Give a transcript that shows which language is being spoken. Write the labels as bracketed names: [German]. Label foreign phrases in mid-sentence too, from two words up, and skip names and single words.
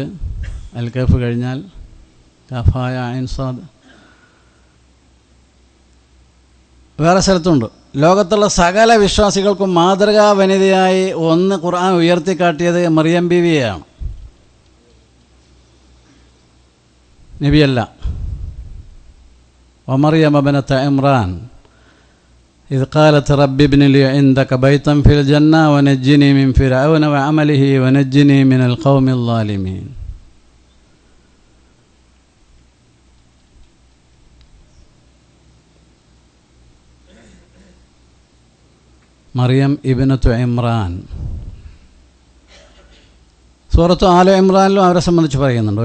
[Malayalam] അൽ കഹ്ഫ് കഴിഞ്ഞാൽ കഫായ ഐൻ സാദ്. വേറെ സ്ഥലത്തുണ്ട്. ലോകത്തുള്ള സകല വിശ്വാസികൾക്കും മാതൃകാ വനിതയായി ഒന്ന് ഖുർആൻ ഉയർത്തിക്കാട്ടിയത് മറിയം ബീവിയെയാണ്, നബിയല്ല. [Arabic] ومريم ابنة عمران إذ قالت رب ابن لي عندك بيتا في الجنة ونجني من فرعون وعمله ونجني من القوم الظالمين. [Malayalam] മറിയം ഇബ്നത്തു ഇമ്രാൻ. സൂറത്ത് ആല ഇമ്രാനിലും അവരെ സംബന്ധിച്ച് പറയുന്നുണ്ട്.